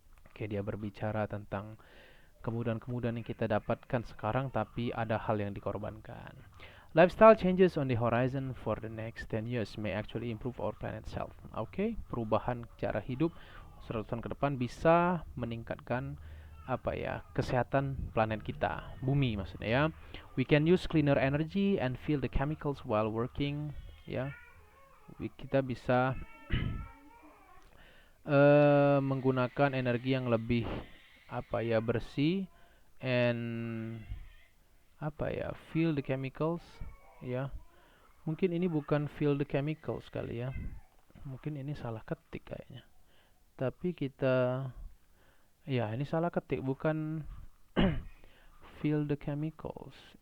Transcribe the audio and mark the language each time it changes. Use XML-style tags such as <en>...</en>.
<id>Oke, dia berbicara tentang kemudahan-kemudahan yang kita dapatkan sekarang, tapi ada hal yang dikorbankan.</id> <en>Lifestyle changes on the horizon for the next 10 years may actually improve our planet's health.</en> <id>Oke, perubahan cara hidup 100 tahun ke depan bisa meningkatkan kesehatan planet kita, bumi maksudnya ya.</id> <en>We can use cleaner energy and feel the chemicals while working ya.</en> <id>Kita bisa menggunakan energi yang lebih bersih</id> <en>and feel the chemicals</en> <id>ya. Mungkin ini bukan</id> <en>feel the chemicals</en> <id>kali ya, mungkin ini salah ketik kayaknya, tapi kita ini salah ketik, bukan feel the chemicals.</id>